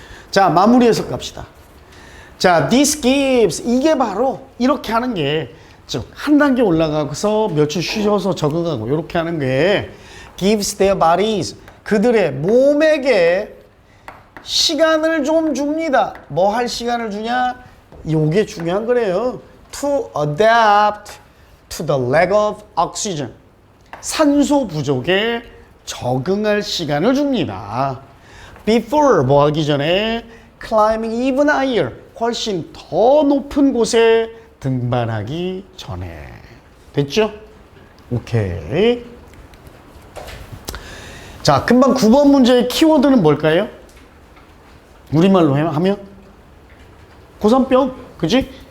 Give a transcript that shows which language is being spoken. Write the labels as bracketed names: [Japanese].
[Korean] 자, 마무리 해석 갑시다. 자, [English] this gives, [Korean] 이게 바로 이렇게 하는 게, 즉 한 단계 올라가서 며칠 쉬어서 적응하고 이렇게 하는 게 [English] gives their bodies, [Korean] 그들의 몸에게 시간을 좀 줍니다. 뭐 할 시간을 주냐? 요게 중요한 거래요. [English] To adapt to the lack of oxygen, [Korean] 산소 부족에 적응할 시간을 줍니다. [English] Before, [Korean] 뭐 하기 전에 [English] climbing even higher, [Korean] 훨씬 더 높은 곳에 등반하기 전에. 됐죠? 오케이. 자, 금방 9번 문제의 키워드는 뭘까요? 우리말로 하면 고산병, 그치?